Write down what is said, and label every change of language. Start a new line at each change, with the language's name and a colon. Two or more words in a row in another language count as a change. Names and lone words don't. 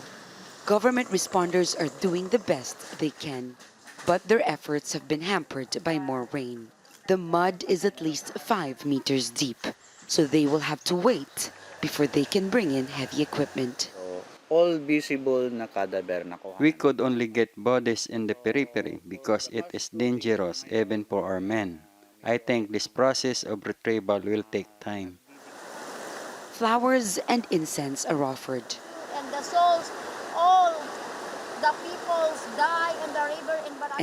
English: Government responders are doing the best they can, but their efforts have been hampered by more rain. The mud is at least 5 meters deep, so they will have to wait before they can bring in heavy equipment. All visible
Filipino: na cadaver nakuha.
English: We could only get bodies in the periphery because it is dangerous even for our men. I think this process of retrieval will take time. Flowers and incense are offered. And the souls, all the peoples die in the river in Barangay.